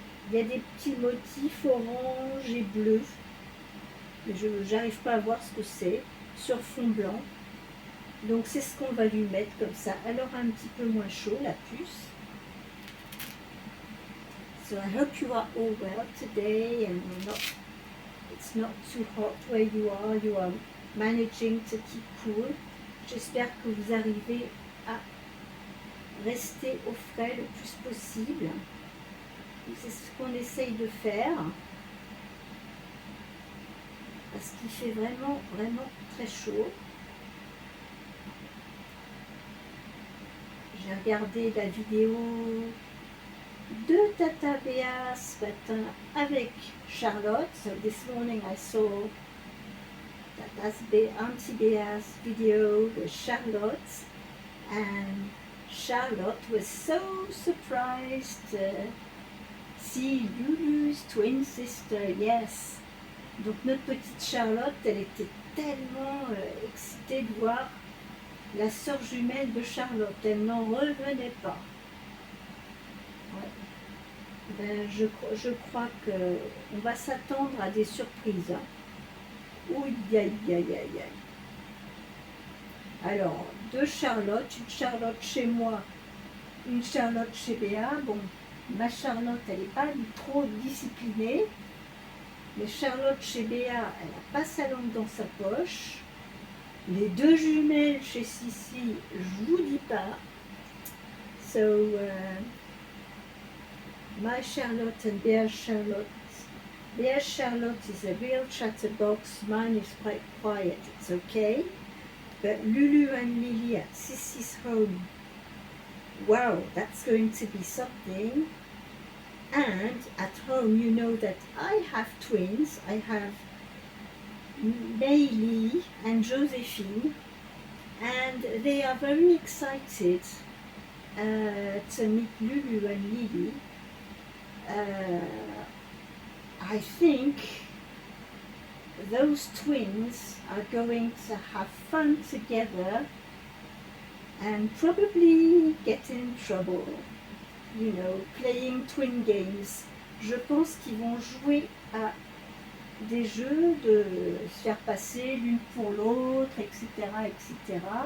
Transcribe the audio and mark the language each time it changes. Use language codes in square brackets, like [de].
[fr] Il y a des petits motifs orange et bleu. Mais je n'arrive pas à voir ce que c'est. Sur fond blanc. Donc c'est ce qu'on va lui mettre comme ça. Elle aura un petit peu moins chaud, la puce. [en] So I hope you are all well today and it's not too hot where you are managing to keep cool. [fr] J'espère que vous arrivez à rester au frais le plus possible. C'est ce qu'on essaye de faire parce qu'il fait vraiment, vraiment très chaud. J'ai regardé la vidéo de Tata Béa ce matin avec Charlotte. [en] So this morning I saw Auntie Béa's video with Charlotte, and Charlotte was so surprised to see Lulu's twin sister. Yes. [fr] Donc notre petite Charlotte, elle était tellement excitée de voir la sœur jumelle de Charlotte. Elle n'en revenait pas. Ben, je crois qu'on va s'attendre à des surprises. Ouh, aïe, aïe, aïe, aïe. Alors, deux Charlottes, une Charlotte chez moi, une Charlotte chez Béa. Bon, ma Charlotte, elle n'est pas trop disciplinée. Mais Charlotte chez Béa, elle n'a pas sa langue dans sa poche. Les deux jumelles chez Sissi, je vous dis pas. [en] So, my Charlotte and Béa's Charlotte. Béa's Charlotte is a real chatterbox. Mine is quite quiet. It's okay. But Lulu and Lily at Sissi's home. Wow, that's going to be something. And at home, you know that I have twins. I have Maylee and Josephine. And they are very excited to meet Lulu and Lily. I think those twins are going to have fun together and probably get in trouble, you know, playing twin games. [fr] Je pense qu'ils vont jouer à des jeux de se faire passer l'une pour l'autre, etc., etc.